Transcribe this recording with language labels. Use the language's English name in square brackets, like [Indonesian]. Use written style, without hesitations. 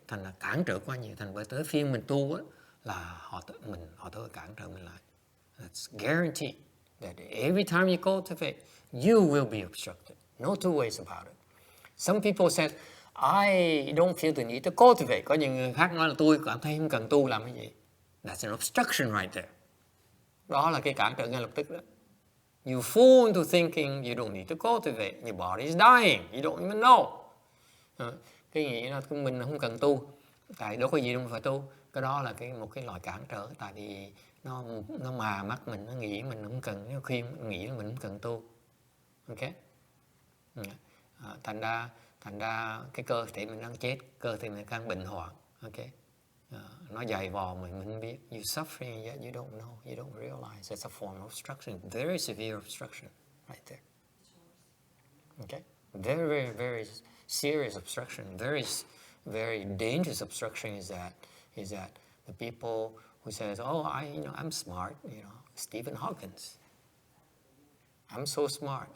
[Vietnamese] Thành là cản trở quá nhiều, thành bởi tới phiên mình tu á là họ tới cản trở mình lại. [English] That's guaranteed that every time you cultivate, you will be obstructed. No two ways about it. Some people said, I don't feel the need to cultivate. [Vietnamese] Có những người khác nói là tôi cảm thấy không cần tu làm cái gì. [English] That's an obstruction right there. [Vietnamese] Đó là cái cản trở ngay lập tức đó. [English] You fall into thinking you don't need to cultivate. Your body is dying. You don't even know. [Vietnamese] Cái nghĩ là mình không cần tu. Tại đâu có gì đâu phải tu. Cái đó là một cái loại cản trở. Tại vì nó mà mắt mình, nó nghĩ mình không cần. Nó khuyên nghĩ là mình không cần tu. Ok? Thành ra cái cơ thể mình đang chết, cơ thể mình đang bệnh hoạn. Ok? Nó dày vò mình không biết. [English] You're suffering yet you don't know, you don't realize it's a form of obstruction, very severe obstruction right there. Okay? Very, very, very serious obstruction. Very, very dangerous obstruction is that the people who says, oh, I'm smart, Stephen Hawkins. I'm so smart.